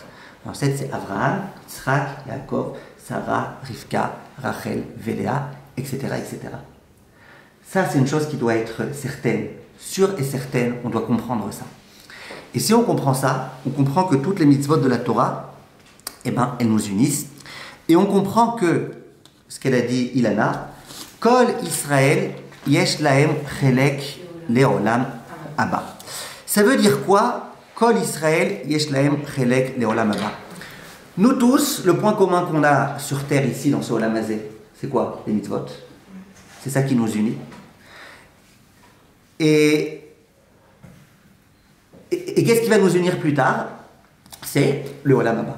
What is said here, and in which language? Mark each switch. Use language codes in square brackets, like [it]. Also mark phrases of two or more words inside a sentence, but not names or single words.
[fr] Nos ancêtres, c'est Abraham, Yitzhak, Yaakov, Sarah, Rivka, Rachel, Véléa, etc., etc. Ça, c'est une chose qui doit être certaine, sûre et certaine, on doit comprendre ça. Et si on comprend ça, on comprend que toutes les mitzvot de la Torah, eh ben, elles nous unissent. Et on comprend que, ce qu'elle a dit Ilana, [he] כל ישראל יש להם חלק לעולם הבא. [fr] Ça veut dire quoi? [he] כל ישראל יש להם חלק לעולם הבא. [fr] Nous tous, le point commun qu'on a sur terre ici, dans ce [he] עולם הזה, [fr] c'est quoi? Les mitzvot. C'est ça qui nous unit. Et qu'est-ce qui va nous unir plus tard? C'est le [he] עולם הבא.